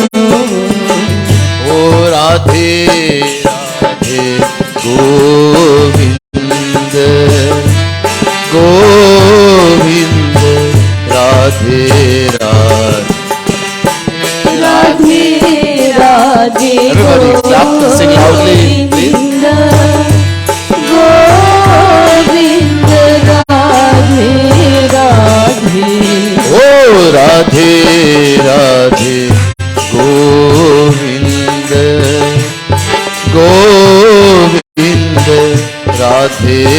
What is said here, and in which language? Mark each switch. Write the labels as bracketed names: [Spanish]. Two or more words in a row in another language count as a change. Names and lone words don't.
[Hindi] ओ राधे राधे गोविंद गोविंद राधे राधे राधे [English] Everybody clap and sing loudly, please. [Hindi] गोविंद राधे राधे Oh राधे राधे गोविंद गोविंद राधे